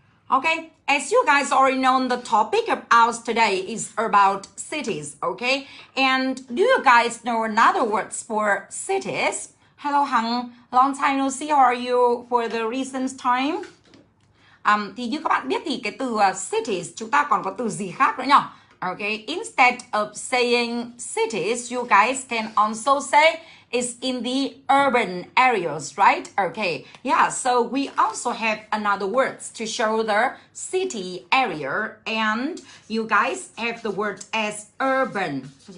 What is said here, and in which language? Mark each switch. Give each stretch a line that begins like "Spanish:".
English: Okay, as you guys already know, the topic of ours today is about cities, okay? And do you guys know another words for cities? Hello Hằng, long time no see, how are you for the recent time?
Vietnamese: Thì như các bạn biết thì cái từ cities chúng ta còn có từ gì khác nữa nhỉ?
English: Okay, instead of saying cities, you guys can also say it's in the urban areas, right? Okay, yeah, so we also have another words to show the city area, and you guys have the word as urban.